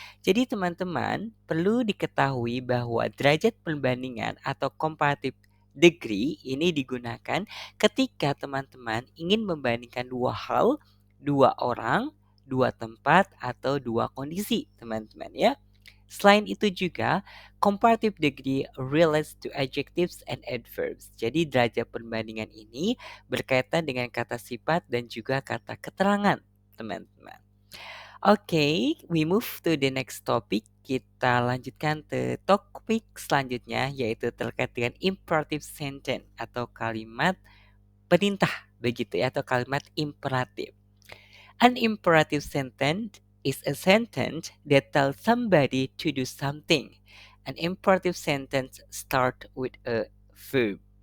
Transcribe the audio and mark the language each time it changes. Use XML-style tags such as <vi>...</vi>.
<id>Jadi teman-teman perlu diketahui bahwa derajat perbandingan atau comparative degree ini digunakan ketika teman-teman ingin membandingkan dua hal, dua orang, dua tempat, atau dua kondisi, teman-teman ya.</id> <en>Selain itu juga, comparative degree relates to adjectives and adverbs.</en> <id>Jadi derajat perbandingan ini berkaitan dengan kata sifat dan juga kata keterangan, teman-teman.</id> <en>Oke, we move to the next topic.</en> <id>Kita lanjutkan ke topik selanjutnya, yaitu terkait dengan imperative sentence atau kalimat perintah, begitu ya, atau kalimat imperatif.</id> <en>An imperative sentence is a sentence that tells somebody to do something. An imperative sentence start with a verb.</en>